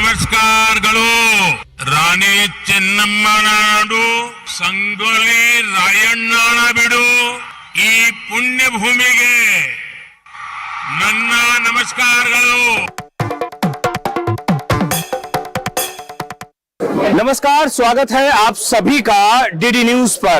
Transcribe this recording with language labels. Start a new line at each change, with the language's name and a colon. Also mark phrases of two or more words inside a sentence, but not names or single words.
Kannada: ನಮಸ್ಕಾರಗಳು. ರಾಣಿ ಚೆನ್ನಮ್ಮ ನಾಡು ಸಂಗೊಳ್ಳಿ ರಾಯಣ್ಣನ ಬಿಡು ಈ ಪುಣ್ಯ ಭೂಮಿಗೆ ನನ್ನ ನಮಸ್ಕಾರಗಳು.
Hindi: नमस्कार, स्वागत है आप सभी का डीडी न्यूज पर।